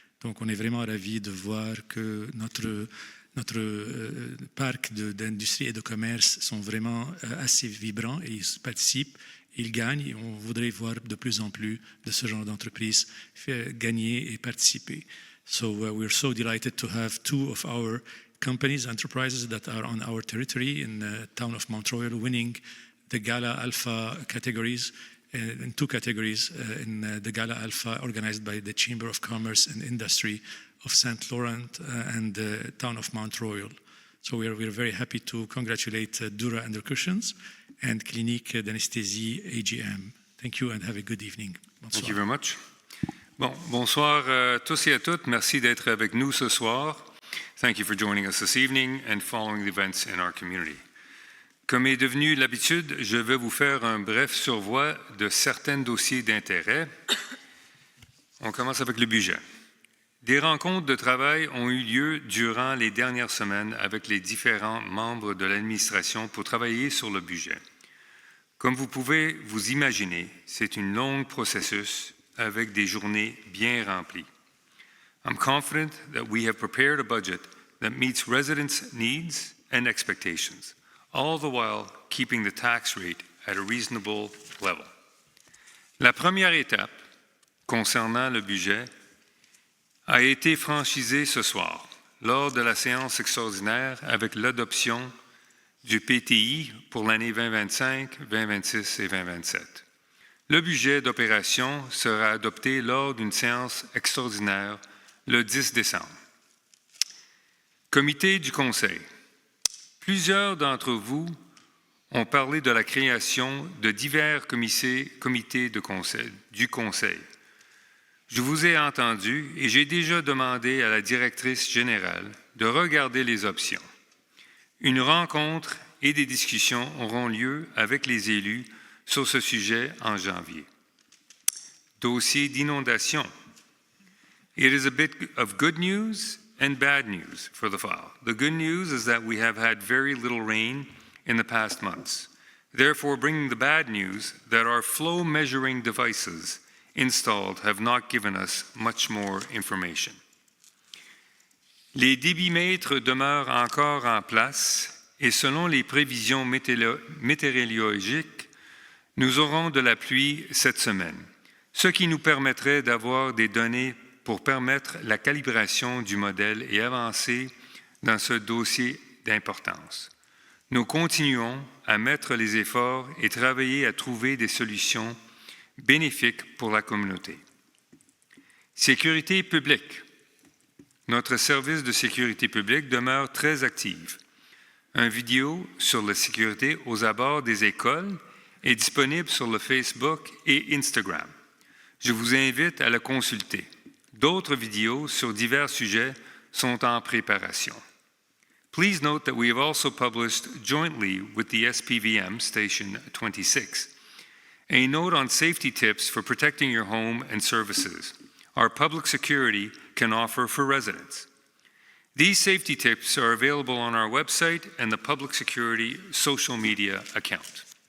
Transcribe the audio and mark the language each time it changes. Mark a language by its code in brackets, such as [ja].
[fr] Donc on est vraiment ravis de voir que notre parc d'industrie et de commerce sont vraiment assez vibrants et ils participent, ils gagnent et on voudrait voir de plus en plus de ce genre d'entreprises gagner et participer. [en] So we're so delighted to have 2 of our companies, enterprises that are on our territory in the town of Mount Royal winning the Gala Alpha categories, in 2 categories in the Gala Alpha organized by the Chamber of Commerce and Industry of St. Laurent and the town of Mount Royal. So we're very happy to congratulate Dura Undercushions and Clinique d'Anesthésie AGM. Thank you and have a good evening. [fr] Bonsoir. [en] Thank you very much. [fr] Bon, bonsoir à tous et à toutes. Merci d'être avec nous ce soir. [en] Thank you for joining us this evening and following the events in our community. [fr] Comme est devenu l'habitude, je vais vous faire un bref survoi de certains dossiers d'intérêt. On commence avec le budget. Des rencontres de travail ont eu lieu durant les dernières semaines avec les différents membres de l'administration pour travailler sur le budget. Comme vous pouvez vous imaginer, c'est un long processus avec des journées bien remplies. [en] I'm confident that we have prepared a budget that meets residents' needs and expectations, all the while keeping the tax rate at a reasonable level. [fr] La première étape concernant le budget a été franchisée ce soir lors de la séance extraordinaire avec l'adoption du PTI pour l'année 2025, 2026 et 2027. Le budget d'opération sera adopté lors d'une séance extraordinaire le 10 décembre. Comité du Conseil. Plusieurs d'entre vous ont parlé de la création de divers comités du Conseil. Je vous ai entendu et j'ai déjà demandé à la directrice générale de regarder les options. Une rencontre et des discussions auront lieu avec les élus sur ce sujet en janvier. Dossier d'inondation. [en] It is a bit of good news and bad news for the fall. The good news is that we have had very little rain in the past months, therefore bringing the bad news that our flow measuring devices installed have not given us much more information. [fr] Les débitmètres demeurent encore en place et selon les prévisions météorologiques, nous aurons de la pluie cette semaine, ce qui nous permettrait d'avoir des données pour permettre la calibration du modèle et avancer dans ce dossier d'importance. Nous continuons à mettre les efforts et travailler à trouver des solutions bénéfiques pour la communauté. Sécurité publique. Notre service de sécurité publique demeure très actif. Une vidéo sur la sécurité aux abords des écoles est disponible sur le Facebook et Instagram. Je vous invite à la consulter. D'autres vidéos sur divers sujets sont en préparation. [en] Please note that we have also published jointly with the SPVM Station 26 a note on safety tips for protecting your home and services our public security can offer for residents. These safety tips are available on our website and the public security social media account.